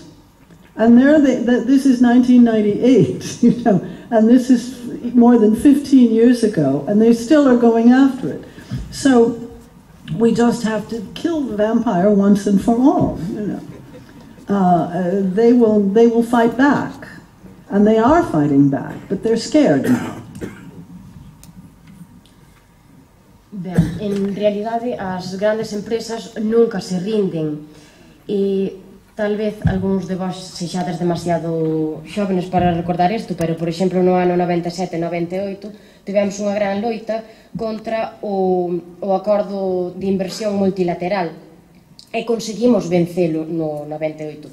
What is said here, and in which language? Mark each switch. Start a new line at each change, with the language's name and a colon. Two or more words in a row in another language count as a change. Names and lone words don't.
English: And this is 1998, you know, and this is more than 15 years ago, and they still are going after it. So we just have to kill the vampire once and for all, you know. They will fight back, and they are fighting back, but they're scared now.
Galician: Ben, en realidade, as grandes empresas nunca se rinden e tal vez algúns de vós sexades demasiado xóvenes para recordar isto, pero, por exemplo, no ano 97-98 tivemos unha gran loita contra o acordo de inversión multilateral e conseguimos vencelo no 98.